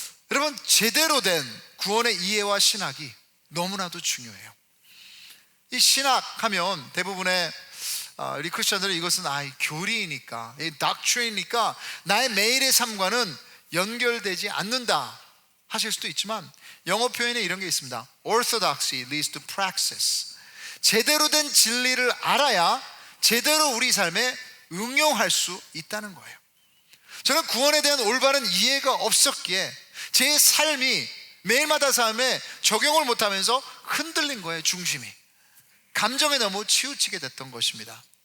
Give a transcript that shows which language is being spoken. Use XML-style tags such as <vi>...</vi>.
<ko>여러분, 제대로 된 구원의 이해와 신학이 너무나도 중요해요. 이 신학하면 대부분의 우리 크리스천들은 이것은 교리이니까, doctrine이니까 나의 매일의 삶과는 연결되지 않는다 하실 수도 있지만, 영어 표현에 이런 게 있습니다.</ko> <en>Orthodoxy leads to praxis.</en> <ko>제대로 된 진리를 알아야 제대로 우리 삶에 응용할 수 있다는 거예요. 저는 구원에 대한 올바른 이해가 없었기에 제 삶이 매일마다 삶에 적용을 못하면서 흔들린 거예요. 중심이 감정에 너무 치우치게 됐던 것입니다.</ko>